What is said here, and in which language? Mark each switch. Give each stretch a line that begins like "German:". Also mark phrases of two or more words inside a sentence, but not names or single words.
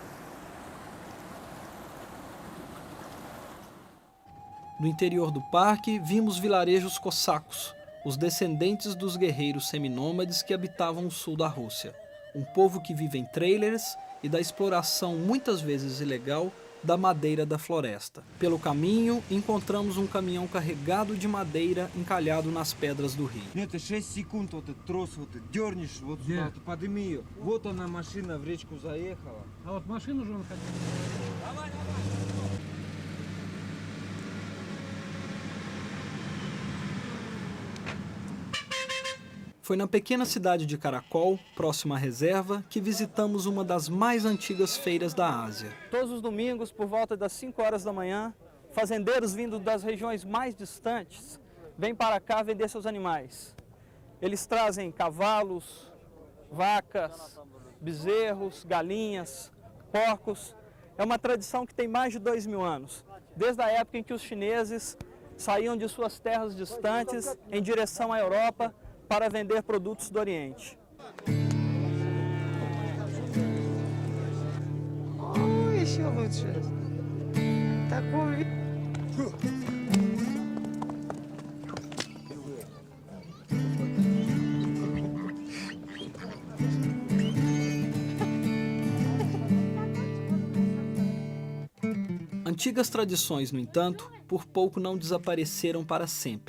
Portuguese: No interior do parque, vimos vilarejos cossacos, os descendentes dos guerreiros seminômades que habitavam o sul da Rússia. Um povo que vive em trailers e da exploração, muitas vezes ilegal, da madeira da floresta. Pelo caminho, encontramos um caminhão carregado de madeira encalhado nas pedras do rio.
Russian: Это 6 секунд, вот этот трос, вот ты дернешь, вот сюда, ты подними ее. Вот она, машина в речку заехала. А вот машину же он хотел. Давай, давай!
Portuguese: Foi na pequena cidade de Karakol, próxima à reserva, que visitamos uma das mais antigas feiras da Ásia. Todos os domingos, por volta das 5 horas da manhã, fazendeiros vindos das regiões mais distantes vêm para cá vender seus animais. Eles trazem cavalos, vacas, bezerros, galinhas, porcos é uma tradição que tem mais de 2.000 anos, desde a época em que os chineses saíam de suas terras distantes em direção à Europa para vender produtos do Oriente.
Russian: Еще лучше. Такой.
Portuguese: Antigas tradições, no entanto, por pouco não desapareceram para sempre.